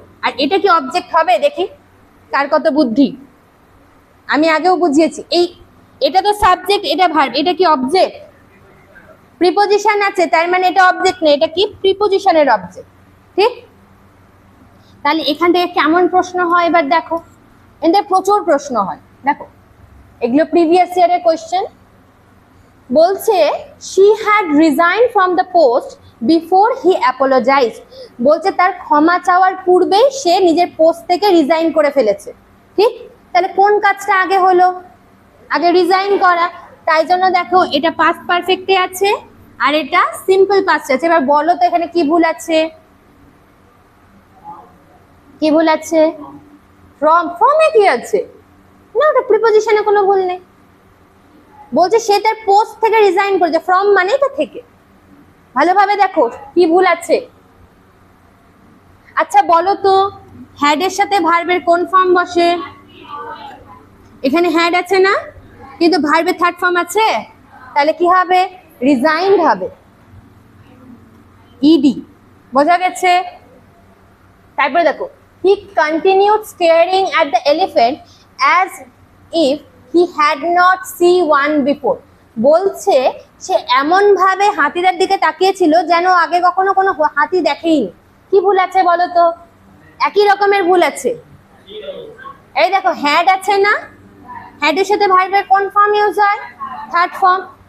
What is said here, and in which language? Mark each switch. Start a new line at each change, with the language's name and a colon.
Bangla: আর এটা কি অবজেক্ট হবে, দেখি কার কত বুদ্ধি। আমি আগেও বুঝিয়েছি, এটা তো সাবজেক্ট, এটা ভার্ব, এটা কি অবজেক্ট? প্রিপোজিশন আছে, তার মানে এটা অবজেক্ট না, এটা কি প্রিপোজিশনের অবজেক্ট। ঠিক, তাহলে এখান থেকে কেমন প্রশ্ন হয় এবার দেখো। এখান প্রচুর প্রশ্ন হয় দেখো, এগুলো প্রিভিয়াস ইয়ারের কোয়েশ্চেন। বলছে
English: she had resigned from the post before he apologized।
Bangla: বলছে তার ক্ষমা চাওয়ার পূর্বেই সে নিজের পোস্ট থেকে রিজাইন করে ফেলেছে। ঠিক, তাহলে কোন কাজটা আগে হলো, আগে রিজাইন করা। তাই জন্য দেখো এটা পাস্ট পারফেক্টে আছে আর এটা সিম্পল পাস্টে আছে। এবার বলো তো এখানে কি ভুল আছে, কি ভুল আছে? ফ্রমে কি আছে না, ওটা প্রিপোজিশনে কোনো ভুল নেই। বলছে সে তার পোস্ট থেকে রিজাইন করেছে, ফ্রম মানে তো থেকে। ভালোভাবে দেখো কি ভুল আছে। আচ্ছা বলো তো হ্যাডের সাথে ভার্বের কোন ফর্ম বসে? এখানে হ্যাড আছে না, কিন্তু ভার্বের থার্ড ফর্ম আছে, তাহলে কি হবে, রিজাইন্ড হবে, ইডি। বোঝা গেছে? তারপরে দেখো,
English: he continued staring at the elephant as if he had not seen one before।
Bangla: বলছে সে এমন ভাবে হাতিটার দিকে তাকিয়েছিল যেন আগে কখনো কোনো হাতি দেখেইনি। কি ভুল আছে বলো তো, একই রকমের ভুল আছে। এই দেখো হ্যাড আছে না, হ্যাডের সাথে ভার্বের কোন ফর্ম ইউজ হয়, থার্ড ফর্ম।